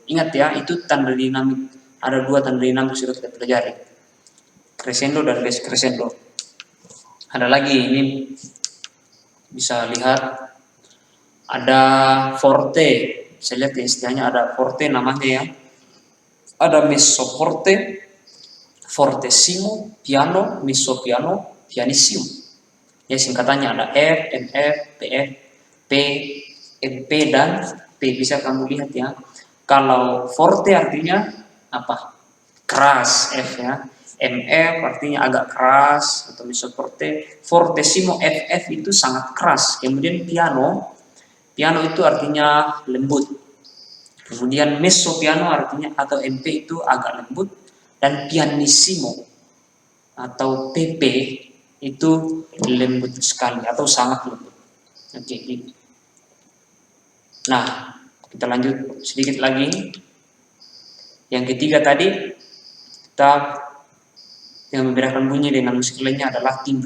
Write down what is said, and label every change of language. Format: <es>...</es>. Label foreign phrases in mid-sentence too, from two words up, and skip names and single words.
<id>Ingat ya, itu tanda dinamik. Ada 2 tanda dinamik sudah kita pelajari. Crescendo dan descrescendo. Ada lagi ini bisa lihat ada forte. Saya lihat istilahnya ada forte namanya ya.</id> <it>Ada mezzo forte, fortissimo, piano, mezzo piano, pianissimo.</it> <id>Ya singkatannya ada F, MF, PF, P, MP dan P. Bisa kamu lihat ya. Kalau forte artinya apa? Keras F ya. MF artinya agak keras atau</id> <it>mezzo forte.</it> <id>Fortissimo FF itu sangat keras. Kemudian piano itu artinya lembut. Kemudian</id> <it>mezzo piano</it> <id>artinya atau MP itu agak lembut dan pianissimo atau PP itu lembut sekali atau sangat lembut. Oke. Nah, kita lanjut sedikit lagi. Yang ketiga tadi kita yang membedakan bunyi dengan musik lainnya adalah timbre.</id>